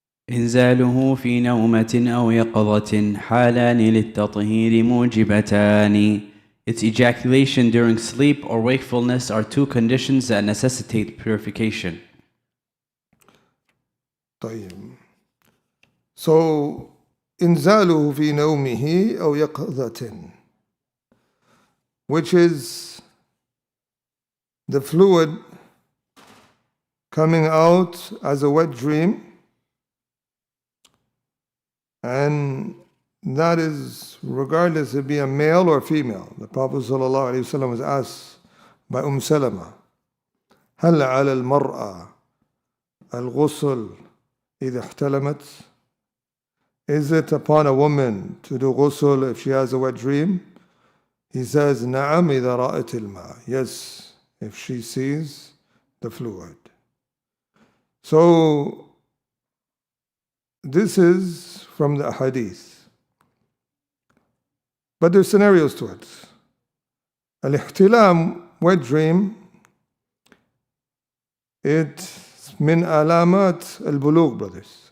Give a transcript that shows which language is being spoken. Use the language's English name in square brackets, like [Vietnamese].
[Arabic] إنزاله في نومة أو يقظة حالان للتطهير موجبتان. [English] Its ejaculation during sleep or wakefulness are two conditions that necessitate purification. [Arabic] طيب. [English] So, [Arabic] إنزاله في نومه أو يقظة, [English] which is the fluid coming out as a wet dream, and that is regardless if it be a male or female. The Prophet ﷺ was asked by Salama, [Arabic] هل على المرأة الغسل إذا احتلمت? [English] Is it upon a woman to do ghusl if she has a wet dream? He says, [Arabic] نعم إذا رأت الماء. [English] Yes, if she sees the fluid. So, this is from the hadith. But there's scenarios to it. Al-ihtilam, wet dream, it's min alamat al-bulugh, brothers.